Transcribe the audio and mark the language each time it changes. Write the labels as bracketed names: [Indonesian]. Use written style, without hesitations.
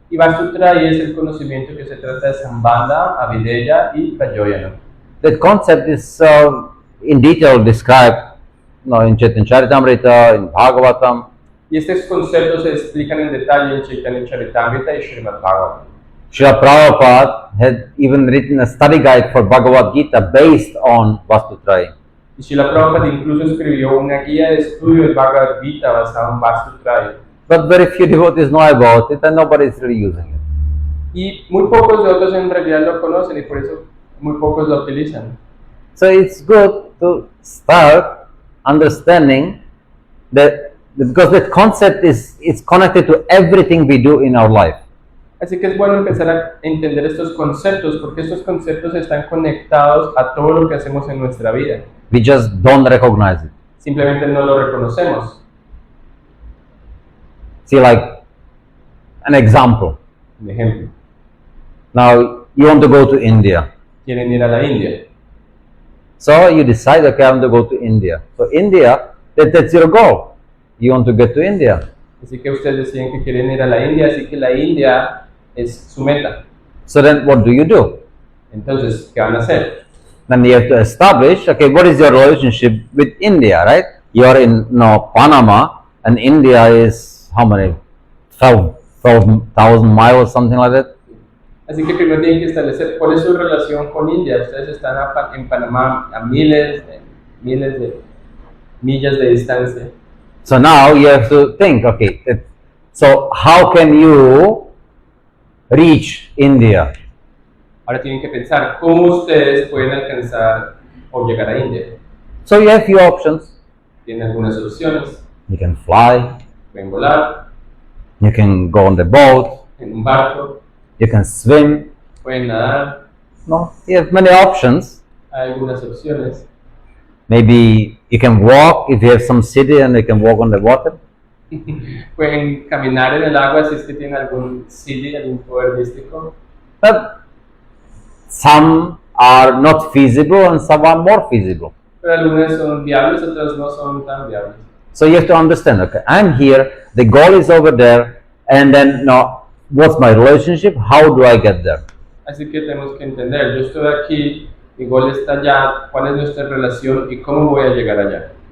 [Spanish] Y Vastutrayi es el conocimiento que se trata de Sambandha, Avideya y Prayoyana. [English] That concept is in detail described in Chaitanya Charitamrita, in Bhagavatam. [Spanish] Y estos conceptos se explican en detalle en Chaitanya Charitamrita y Srimad Bhagavatam. [English] Srila Prabhupada had even written a study guide for Bhagavad Gita based on Vastutrayi. [Spanish] Y Srila Prabhupada incluso escribió una guía de estudio del Bhagavad Gita basada en Vastutrayi. [English] But very few devotees know about it and nobody is really using it. [Spanish] Y muy pocos de otros en realidad lo conocen y por eso muy pocos lo utilizan. [English] So it's good to start understanding that because that concept is connected to everything we do in our life. [Spanish] Así que es bueno empezar a entender estos conceptos porque estos conceptos están conectados a todo lo que hacemos en nuestra vida. [English] We just don't recognize it. [Spanish] Simplemente no lo reconocemos. [English] See, like an example. [Spanish] Un ejemplo, [English] Now you want to go to India. [Spanish] quieren ir a la India. [English] So you decide, okay, I want to go to India. So India, that's your goal. You want to get to India. [Spanish] Así que ustedes deciden que quieren ir a la India, así que la India es su meta. [English] So then what do you do? [Spanish] Entonces, ¿qué van a hacer? [English] Then you have to establish, okay, what is your relationship with India, right? You are in Panama, and India is how many? 12,000 miles, something like that. [Spanish] Así que primero tienen que establecer cuál es su relación con India. Ustedes están en Panamá a miles de millas de distancia. [English] So now you have to think, okay, so how can you reach India? [Spanish] Ahora tienen que pensar cómo ustedes pueden alcanzar o llegar a India. [English] So you have few options. [Spanish] Tienen algunas opciones. [English] You can fly, [Spanish] Pueden volar [English] you can go on the boat, [Spanish] en un barco, [English] you can swim. [Spanish] pueden nadar. [English] No, you have many options. [Spanish] Hay algunas opciones. [English] Maybe you can walk if you have some city and you can walk on the water. [Spanish] Pueden caminar en el agua si es que tienen algún siddhi, algún poder místico. [English] But some are not feasible and some are more feasible. [Spanish] Pero algunas son viables, otras no son tan viables. [English] So you have to understand, okay, I'm here, the goal is over there, and then now what's my relationship? How do I get there? [Spanish] Así que tenemos que entender, yo estoy aquí, mi gol está allá, cuál es nuestra relación y cómo voy a llegar allá.